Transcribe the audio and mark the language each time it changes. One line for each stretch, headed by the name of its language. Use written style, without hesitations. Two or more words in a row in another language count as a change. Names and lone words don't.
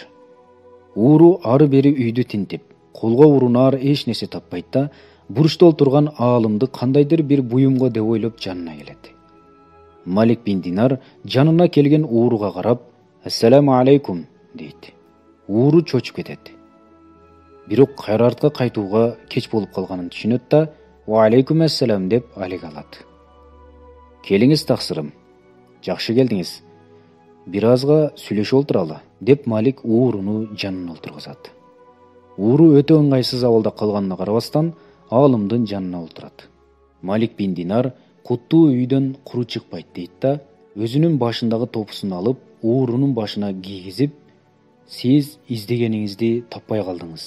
Kyrgyz: Ууру ары бери үйдү тинтип, колго урунаар эч нерсе таппайт да, бурчта отурган аалымды кандайдыр бир буюмга деп ойлоп жанына келет. Малик бин Динар жанына келген ууруга карап,
Arabic: «السلام عليكم»
Kyrgyz: дейт. Ууру чочуп кетет. Бирок кайра артка кайтууга кеч болуп калганын түшүнөт да,
Arabic: «وعليكم السلام»
Kyrgyz: деп алек алат. «Келиңиз таксырым. Жакшы келдиңиз. Бир азга сүйлөшүп отуралы» деп Малик ууруну жанына отургузат. Ууру өтө ыңгайсыз абалда калганына карабастан, аалымдын жанына отурат. Малик бин Динар куттуу үйдөн куру чыкпайт дейт да, өзүнүн башындагы топусун алып, уурунун башына кийгизип, «Сиз издегениңизди таппай калдыңыз.